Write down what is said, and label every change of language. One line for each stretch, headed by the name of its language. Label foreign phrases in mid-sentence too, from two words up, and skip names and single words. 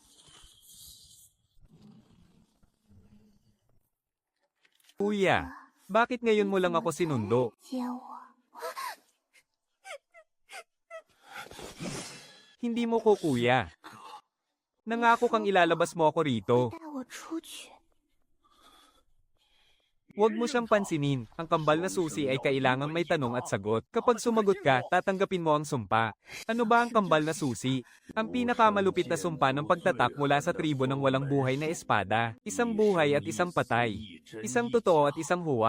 Filipino: Kuya. Bakit ngayon mo lang ako sinundo?
Chinese: 接我，
Filipino: Hindi mo ko kuya. Nangako kang ilalabas mo ako rito.
Chinese: 带我出去。
Filipino: Huwag mo siyang pansinin. Ang kambal na susi ay kailangang may tanong at sagot. Kapag sumagot ka, tatanggapin mo ang sumpa. Ano ba ang kambal na susi? Ang pinakamalupit na sumpa ng pagtatak mula sa tribo ng walang buhay na espada. Isang buhay at isang patay. Isang totoo at isang huwad.